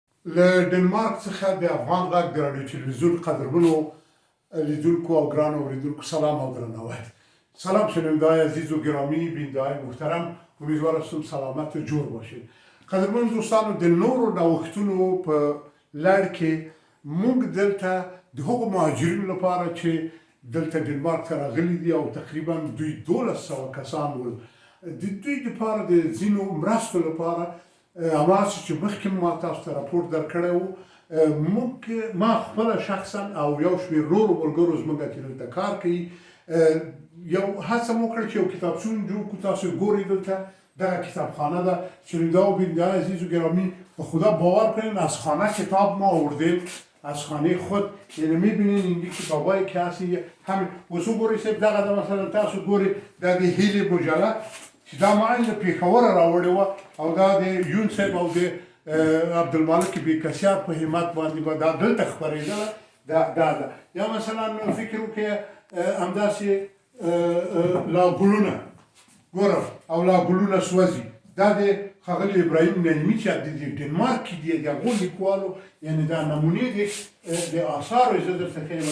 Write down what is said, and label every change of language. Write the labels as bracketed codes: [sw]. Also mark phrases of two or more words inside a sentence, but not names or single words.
[ps] له ډنمارک څخه د افغان غږ د راډیو تلویزیون قدرمنو لیدونکو او ګرانو اورېدونکو سلام او درناوی. [fa] سلام شنونده‌های عزیز و گرامی، بیننده‌های محترم، امیدوار هستم سلامت و جور باشید. [ps] قدرمن دوستانو، د نورو نوښتونو په لړ کې موږ دلته د هغو مهاجرینو لپاره چې دلته ډنمارک ته راغلي دي او تقریبا دوی 1200 کسان ول، د دوی لپاره د ځینو مرستو لپاره هماسې چې مخکې ما تاسو ته راپور درکړی و، ما خپله شخصا او یو شمېر نورو ملګرو زموږ چې دلته کار کوي یو هڅه مو وکړه چې یو کتابتون جوړ کړو. تاسو ګورئ دلته دغه کتابخانه ده. [fa] شنونده و بیننده عزیز و گرامی، به خدا باور کنین از خانه کتاب ما آوردیم، از خانه خود. یعنی میبینین اینجا کتابایی که هستی همین [ps] وسو گوری سیب دغه مثلا تاسو ګورئ دا د هیلې مجله چې دا ما له پېښوره راوړې وه او دا د یون صاحب او د عبدالمالک بیکسیار په همت باندې به دا دلته خپرېدله. دا ده. یا مثلا فکر وکړئ همداسې لا ګلونه ګوره او لا ګلونه سوځي، دا د ښاغلي ابراهیم نعیمي چې د ډنمارک کې دي، د هغو لیکوالو، یعنې دا نمونې دي د آثارو زه درته ښیم.